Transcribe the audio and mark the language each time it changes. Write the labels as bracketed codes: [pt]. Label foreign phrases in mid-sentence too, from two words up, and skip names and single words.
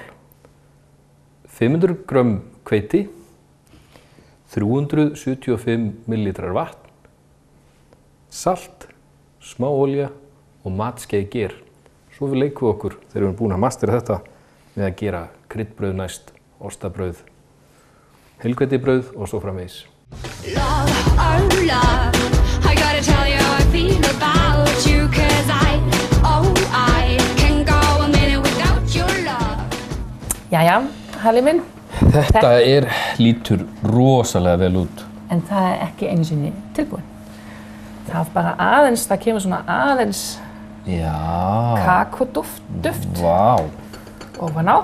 [is] 500 grömm hveiti, 375 millilitrar vatn, salt, smá olía og matskeið ger. Svo við leikum við okkur þegar við erum búin að mastera þetta með að gera kryddbrauð næst, ostabrauð, heilhveitibrauð og svo framvegis. [en] Love, oh love, I gotta tell you how I feel about you, 'cause I can go a minute without your love. [is] Jæja, Halli minn. Þetta lítur rosalega vel út. En það ekki einu sinni tilbúin. Það bara aðeins, það kemur svona aðeins kakóduft ofan á.